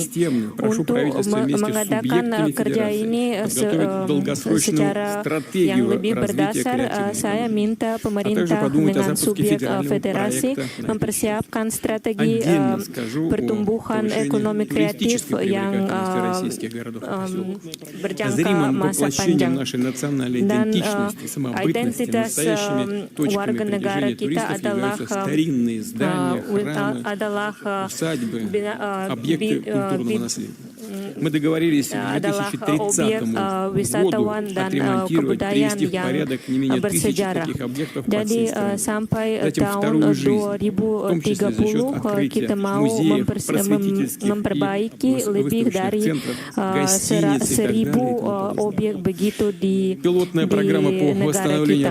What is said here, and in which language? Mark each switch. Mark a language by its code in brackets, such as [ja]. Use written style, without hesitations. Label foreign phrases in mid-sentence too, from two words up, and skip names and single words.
[id] Untuk mengadakan kerja ini secara yang lebih berdasar, saya minta kita pemerintah dengan subjek federasi mempersiapkan strategi pertumbuhan ekonomi kreatif yang berjangka masa panjang. Dan identitas warga negara kita adalah [ru] Мы договорились к [id] adalah 2030 objek wisatawan dan kebudayaan yang bersejarah. Jadi sampai tahun 2030 kita mau memperbaiki lebih dari 1.000 objek begitu di negara kita.